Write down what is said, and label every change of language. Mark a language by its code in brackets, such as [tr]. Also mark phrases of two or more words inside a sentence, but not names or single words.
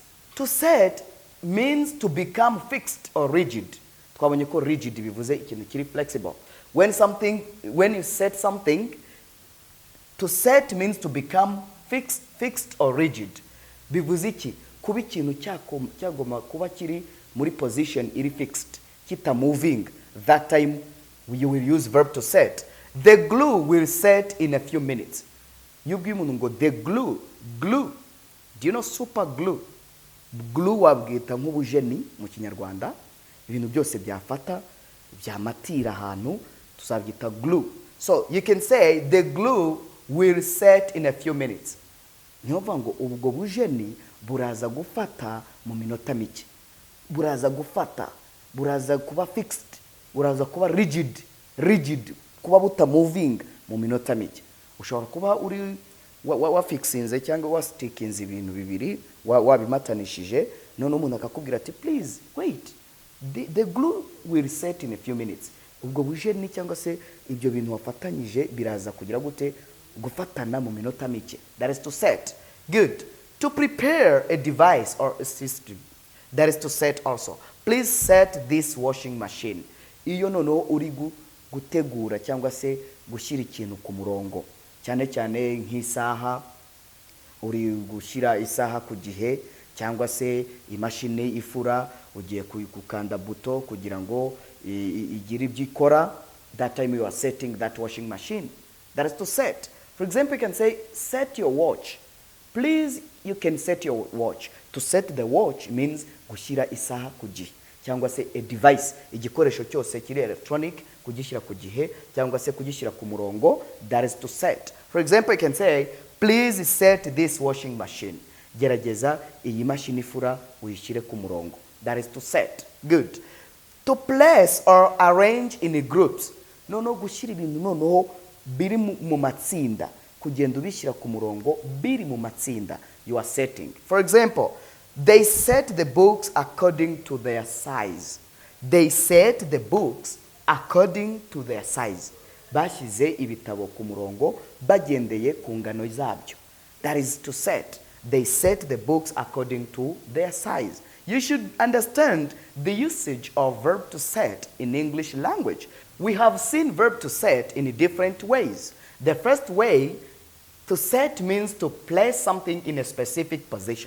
[en] To set means to become fixed or rigid. [rw] Twabonye ko rigid bivuze ikintu kiri flexible. [en] When you set something, to set means to become fixed or rigid. [rw] Bivuze iki? Kuba ikintu cyagoma kuba kiri muri position iri fixed, kita moving. [en] That time you will use verb to set. The glue will set in a few minutes. [rw] Yubwiye umuntu ngo [en] the glue. Do you know super glue? [rw] Glue wabwita nk'ubujeni mu Kinyarwanda. Ibintu byose byafata byamatira ahantu tuzabyita glue. [en] So you can say the glue will set in a few minutes. [rw] Niyo vuga ngo ubwo bujeni buraza gufata mu minota mike. Buraza gufata, buraza kuba fixed, buraza kuba rigid, kuba moving mu minota mike. Ushobora kuba uri wafixinze cyangwa wastickinze ibintu bibiri, wabimatanishije, none umuntu akakubwira ati [en] please wait, the glue will set in a few minutes. [rw] Ubwo buje ni cyangwa se ibyo bintu wafatanyije biraza kugira gute gufatana mu minota mike. [en] That is to set. Good. To prepare a device or a system. That is to set also. Please set this washing machine. [rw] Iyo noneho uri gutegura cyangwa se gushyira ikintu ku murongo. Cyane cyane nk'isaha, uri gushyira isaha ku gihe cyangwa se imashini ifura, ugiye gukanda buto kugira ngo igire ibyo ikora. [en] That time you are setting that washing machine. That is to set. For example, you can say, set your watch. Please, you can set your watch. To set the watch means [rw] gushyira isaha ku gihe. Cyangwa se [en] a device, [rw] igikoresho cyose kiri electronic, kugishyira ku gihe cyangwa se kugishyira ku murongo. [en] That is to set. For example, you can say, please set this washing machine. [rw] Gerageza iyi mashini ifura uyishyire ku murongo. [en] That is to set. Good. To place or arrange in groups. [rw] No gushyira ibintu noneho biri mu matsinda, kugenda ubishyira ku murongo biri mu matsinda. [en] You are setting. For example, they set the books according to their size. They set the books according to their size. [rw] Bashyize ibitabo ku murongo bagendeye ku ngano zabyo. [en] That is to set. They set the books according to their size. You should understand the usage of verb to set in English language. We have seen verb to set in different ways. The first way, to set means to place something in a specific position.